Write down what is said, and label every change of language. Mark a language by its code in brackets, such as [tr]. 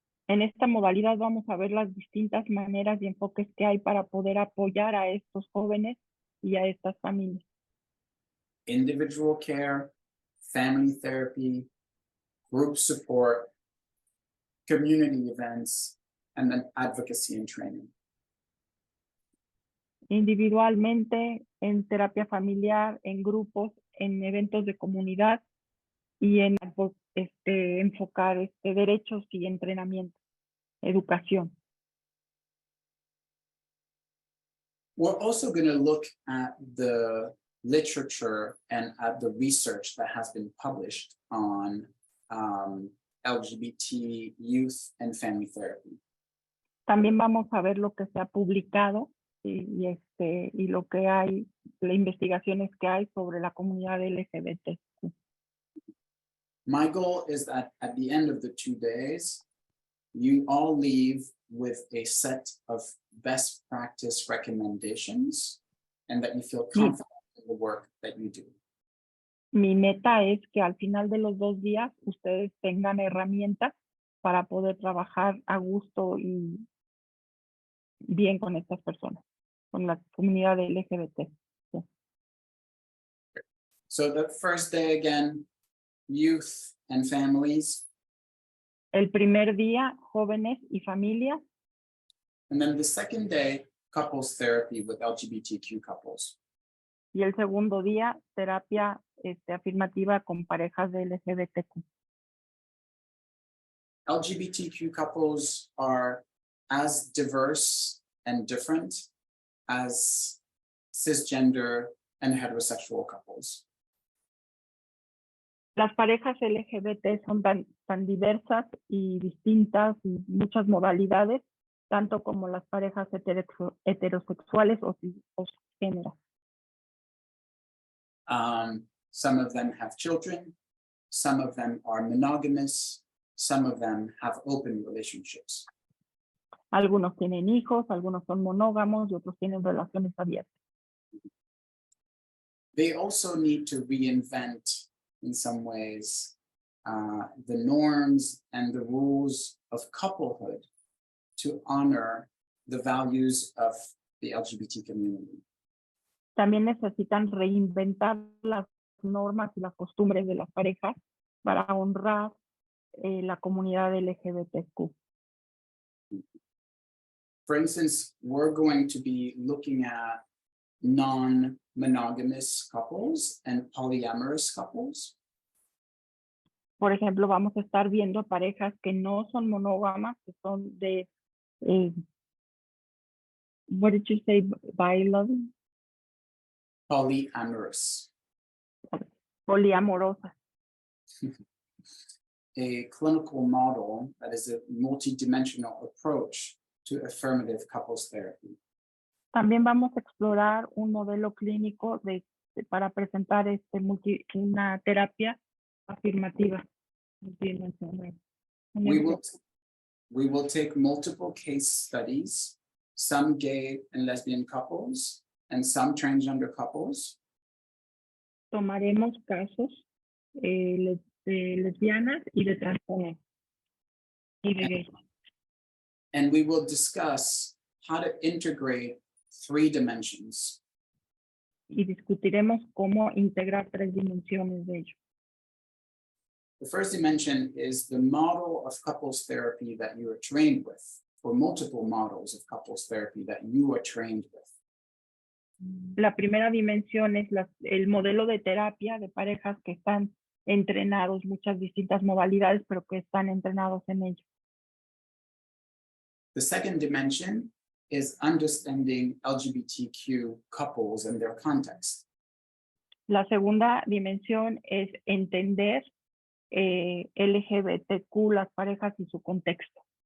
[es] En esta modalidad vamos a ver las distintas maneras y enfoques que hay para poder apoyar a estos jóvenes y a estas familias. [en] Individual care, family therapy, group support, community events, and then advocacy and training. [es] Individualmente, en terapia familiar, en grupos, en eventos de comunidad y en enfocar derechos y entrenamiento, educación. [en] We're also going to look at the literature and at the research that has been published on LGBT youth and family therapy. [es] También vamos a ver lo que se ha publicado y lo que hay, las investigaciones que hay sobre la comunidad LGBTQ. [en] My goal is that at the end of the 2 days, you all leave with a set of best practice recommendations and that you feel confident in the work that you do. [es] Mi meta es que al final de los 2 días ustedes tengan herramientas para poder trabajar a gusto y bien con estas personas, con la comunidad LGBT. Sí. [en] So the first day again, youth and families. [es] El primer día, jóvenes y familias. [en] And then the second day, couples therapy with LGBTQ couples. [es] Y el segundo día, terapia afirmativa con parejas de LGBTQ. [en] LGBTQ couples are as diverse and different as cisgender and heterosexual couples. [es] Las parejas LGBT son tan diversas y distintas y muchas modalidades, tanto como las parejas heterosexuales o cisgéneras. [en] Some of them have children, some of them are monogamous, some of them have open relationships. [es] Algunos tienen hijos, algunos son monógamos y otros tienen relaciones abiertas. [en] They also need to reinvent, in some ways, the norms and the rules of couplehood to honor the values of the LGBT community. [es] También necesitan reinventar las normas y las costumbres de las parejas para honrar la comunidad LGBTQ. [en] For instance, we're going to be looking at non-monogamous couples and polyamorous couples. [es] Por ejemplo, vamos a estar viendo parejas que no son monógamas, que son de, [en] what did you say, biloving? Polyamorous. [es] Poliamorosas. [en] A clinical model that is a multidimensional approach to affirmative couples therapy. [es] También vamos a explorar un modelo clínico para presentar una terapia afirmativa. [en] We will take multiple case studies, some gay and lesbian couples, and some transgender couples. [es] Tomaremos casos de lesbianas y de transgénero y de gays. [en] And we will discuss how to integrate 3 dimensions. [es] y discutiremos cómo integrar 3 dimensiones de ello. [en] The first dimension is the model of couples therapy that you are trained with, or multiple models of couples therapy that you are trained with. [es] La primera dimensión es el modelo de terapia de parejas que están entrenados, muchas distintas modalidades, pero que están entrenados en ello. [en] The second dimension is understanding LGBTQ couples and their context. [es] La segunda dimensión es entender LGBTQ, las parejas y su contexto.